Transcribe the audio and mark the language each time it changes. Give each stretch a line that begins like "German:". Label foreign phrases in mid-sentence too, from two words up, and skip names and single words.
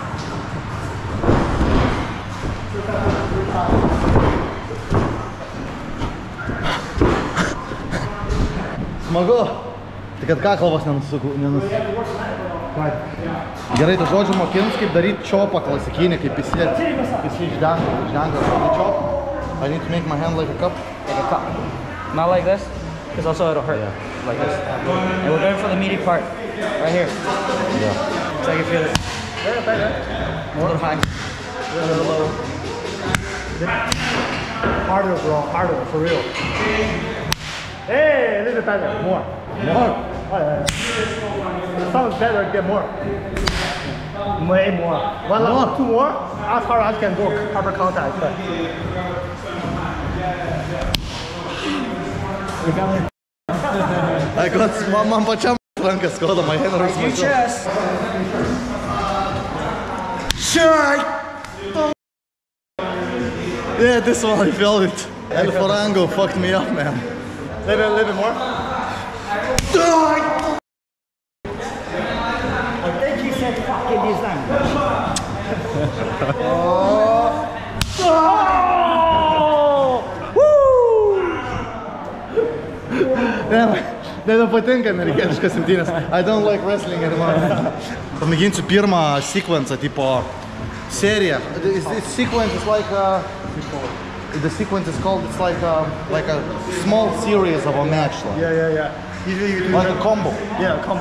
Lithuanian: Smagu. Tik kad kaklavas Gerai, tu žodžiu mokins, kaip daryti čopą klasikinį, kaip visi ždengas čop.
English: I need to make my hand like a cup. Like a cup. Not like this, because also it'll hurt. Yeah. Like this. And we're going for the meaty part. Right here. Yeah. So I can feel it. More. A little high. A little low. Harder, bro. Harder, for real. Hey, a little bit better. More. More. Oh, yeah. It sounds better, get more. Way more. One more. Two more. As far as I can go. Cover contact.
Lithuanian: Man pačiam rankas skauda,
English: my hand hurts Your myself. chest. Yeah, this one I felt it. El Farango fucked me up, man. Little bit more. I think he said fucking this time.
Lithuanian: Nepatinka amerikietiškas imtynės.
English: I don't like wrestling anymore.
Lithuanian: Pamėginsiu pirmą sequence, tipo seriją.
English: This sequence is like the sequence is called, it's like a small series of a match. Yeah. Usually you do Like a combo. Yeah, combo.